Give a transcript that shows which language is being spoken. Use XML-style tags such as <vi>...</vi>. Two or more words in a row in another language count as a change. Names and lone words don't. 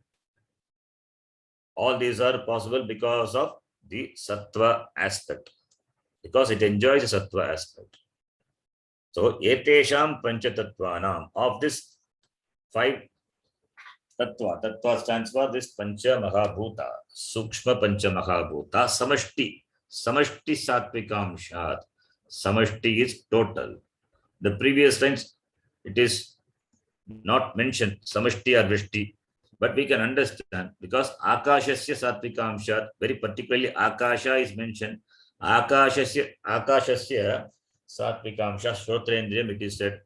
<en>All these are possible because of the Sattva aspect, because it enjoys the Sattva aspect. So,</en> <sa>एतेषां पञ्चतत्त्वानाम्,</sa> <en>of this 5 Tattva.</en> <sa>Tattva</sa> <en>stands for this</en> <sa>पञ्च महाभूत, सूक्ष्म पञ्च महाभूत, समष्टि. समष्टि सात्त्विकांशात्.</sa> <en>Samashti is total. The previous times it is not mentioned, Samashti or Vishti, but we can understand because</en> <sa>आकाशस्य सात्त्विकांशात्,</sa> <en>very particularly Akasha is mentioned.</en> <sa>आकाशस्य सात्त्विकांशात्, श्रोत्रेन्द्रियम्,</sa> <en>it is said.</en>